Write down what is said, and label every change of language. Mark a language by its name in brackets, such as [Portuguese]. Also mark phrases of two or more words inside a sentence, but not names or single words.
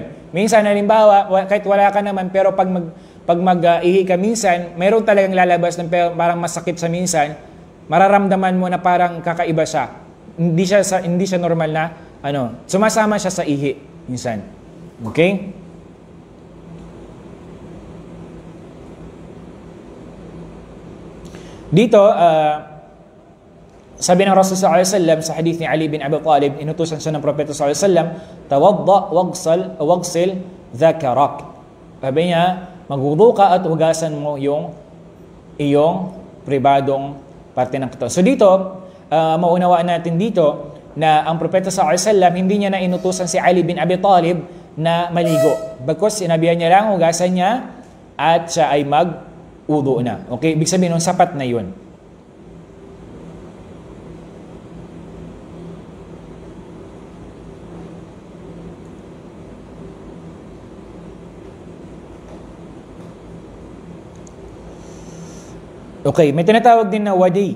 [Filipino] Minsan, halimbawa, kahit wala ka naman, pero pag mag-ihi ka minsan, mayroon talagang lalabas ng parang masakit sa minsan, mararamdaman mo na parang kakaiba siya. Hindi siya normal na, sumasama siya sa ihi minsan. Okay? Dito, sabi ng Rasul [Arabic] صلى الله عليه وسلم [Filipino] sa hadith ni Ali bin Abi Talib, inutusan siya ng Propeta [Arabic] صلى الله عليه وسلم, توضأ واغسل ذكرك. [Filipino] Sabi niya, magwudu ka at hugasan mo yung iyong pribadong parte ng katawan. So dito, maunawaan natin dito na ang Propeta [Arabic] صلى الله عليه وسلم [Filipino] hindi niya na inutusan si Ali bin Abi Talib na maligo. Bagkus sinabihan niya lang hugasan niya at siya ay mag-wudu na. Okay, ibig sabihin nun sapat na 'yun. Okay, may tinatawag din na wadi.